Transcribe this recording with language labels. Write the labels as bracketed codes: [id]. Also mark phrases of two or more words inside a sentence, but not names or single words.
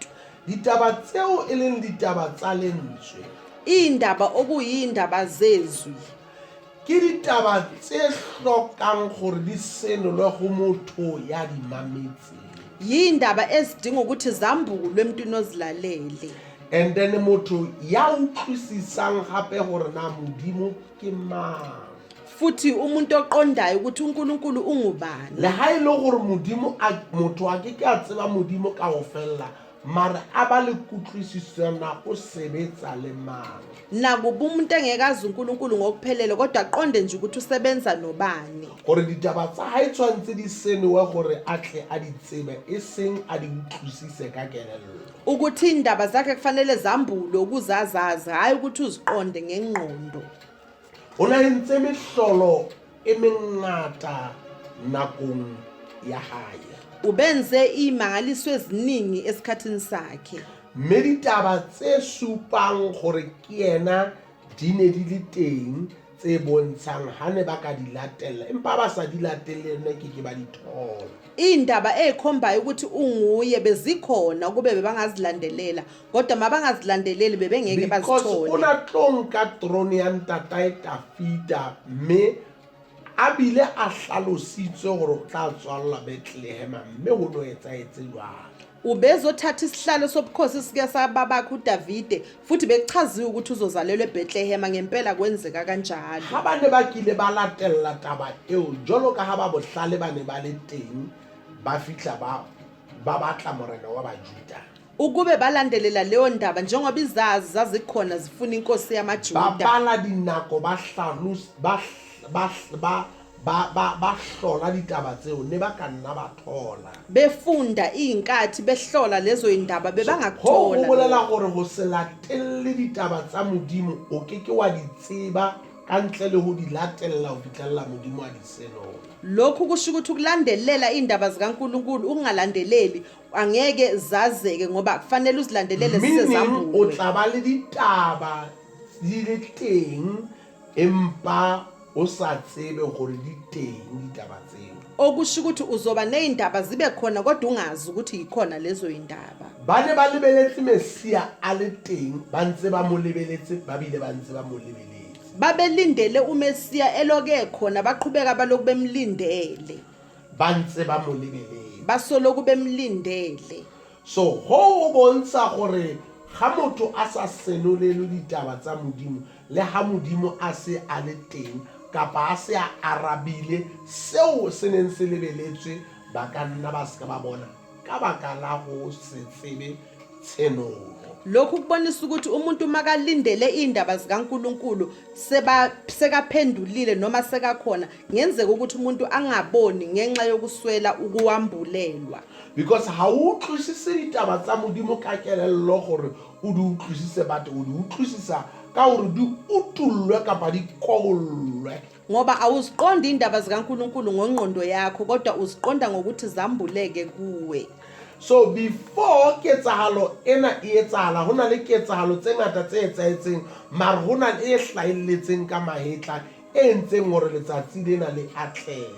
[st] Ditaba tseo e leng ditaba tsa lentswe. [zu] Indaba okuyindaba zezwi. [st] Ke ditaba tse hlokang gore di senolwe go motho ya di mametse. [zu] Yindaba ezidinga ukuthi zambulwe emntwini ozilalele. [en] And then [st] motho ya utlwisisang hape gore na Modimo ke mang. [zu] Futhi umuntu oqondayo ukuthi uNkulunkulu ungubani. [st] Le ha ile gore Modimo motho a ke a tseba Modimo ka go fella mara aba le kutlwisiso na go sebetsa le mang. [zu] Nakuba umuntu engekazi uNkulunkulu ngokuphelele kodwa aqonde nje ukuthi usebenza nobani. [st] Gore ditaba tsa hae tshwantse di senwe gore atle a di tsebe eseng a di utlwisise ka kelello. [zu] Ukuthi indaba zakhe kufanele zambulwe ukuzazazi hayi ukuthi uziqonde ngengqondo. [st] Ona entse mehlolo e mengata nakong ya hae. [zu] Ubenze imangaliso eziningi esikhathini sakhe. [st] Mme ditaba tse supang gore ke yena di ne di le teng tse bontshang ha ne ba ka di latella empa ba sa di latelle ne ke ba di thola. [zu] Indaba ekhombayo ukuthi unguye bezikhona kube bebangazilandelela kodwa mabangazilandeleli bebengeke bazithole. [st] Because ona tlonka throne ya ntatae Dafita mme abile a hlalositswe gore o tla tswalla Bethlehem mme ho no etsaetse jwalo. [zu] Ubezothatha isihlalo sobukhosi sike sababakhe uDavide futhi bechaziwe ukuthi uzozalelwa eBethlehem ngempela kwenzeka kanjalo. [st] Ha ba ne ba kile ba latella taba eo jolo ka ha ba bohlale ba ne ba le teng ba fihla ba batla morena wa Bajuda. [zu] Ukube balandelela leyo ndaba njengoba izazi zazikhona zifuna inkosi yamaJuda. [st] Ba bala dinako ba hlalus ba ba hlola ditaba tseo ne ba ka nna ba thola. [zu] befunda iy'nkathi behlola lezo yindaba [st] Ho [zu] bebangakuthola. [st] bolela gore ho se latelle ditaba tsa Modimo o keke wa di tseba ka ntle le ho di latella ho fitlhella Modimo a di senola. [zu] Lokhu kusho ukuthi ukulandelela indaba zikaNkulunkulu ungalandeleli angeke zazeke ngoba kufanele uzilandelele [st] Meaning o [zu] sisezambule. [st] tla ba le ditaba di le teng empa o sa tsebe gore di teng ditaba tseo. [zu] Okusho ukuthi uzoba nezindaba zibe khona kodwa ungazi ukuthi yikhona lezo yindaba. [st] Ba ne ba lebeletse Mesia a le teng ba ntse ba mo lebeletse ba bile ba ntse ba mo lebeletse. [zu] Babelindele uMesiya eloke khona baqhubeka baloku bemlindele. [st] Ba ntse ba mo lebeletse. [zu] Basoloku bemlindele. [st] So ho bontsha gore ga motho a sa senolele ditaba tsa Modimo le ha Modimo a se a le teng kapa a se a arabile seo se neng se lebeletswe ba ka nna ba se ka ba bona ka baka la go se tsebe tsenolo. [zu] Lokhu kubonisa ukuthi umuntu makalindele indaba zikaNkulunkulu sekaphendulile noma sekakhona ngenzeka ukuthi umuntu angaboni ngenxa yokuswela ukuwambulelwa. [st] Because ha o utlwisise ditaba tsa Modimo ka kelello gore o di utlwisise batho o di utlwisisa ka gore di utullwe kapa di kollwe. [zu] Ngoba awuziqondi indaba zikaNkulunkulu ngongqondo yakho kodwa uziqonda ngokuthi zambuleke kuwe. [en] So before [st] ketsahalo ena e etsahala hona le ketsahalo tse ngata tse etsahetseng mara hona le e hlahelletseng ka mahetla e ntseng hore letsatsi lena le atlehe.